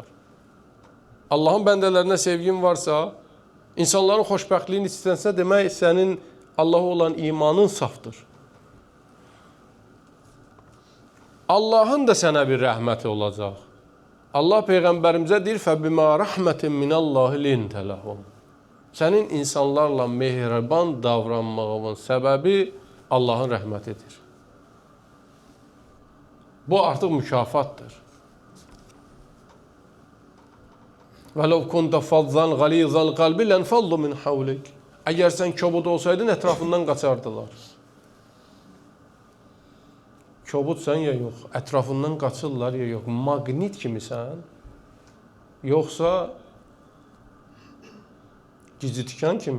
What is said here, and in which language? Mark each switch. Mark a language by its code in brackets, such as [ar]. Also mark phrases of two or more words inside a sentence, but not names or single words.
[az] Allahın bəndələrinə sevgin varsa, insanların xoşbəxtliyini istənsə, demək sənin Allaha olan imanın safdır. Allahın da sənə bir rəhməti olacaq. Allah Peyğəmbərimizə deyir, [ar] فَبِمَا رَحْمَةٍ مِنَ اللّٰهِ لِنْتَ لَهُمْ. [az] Sənin insanlarla mehriban davranmağının səbəbi Allahın rəhmətidir. Bu artıq mükafatdır. [ar] وَلَوْ كُنْتَ فَضَّنْ غَلِيظَ الْقَلْبِ لَنْفَضُّ مِنْ حَوْلِكَ. [az] Əgər sən kobud olsaydın, ətrafından qaçardılar. Kobudsan ya yox, ətrafından qaçırlar ya yox, maqnit kimisən, yoxsa gizitikan kimi.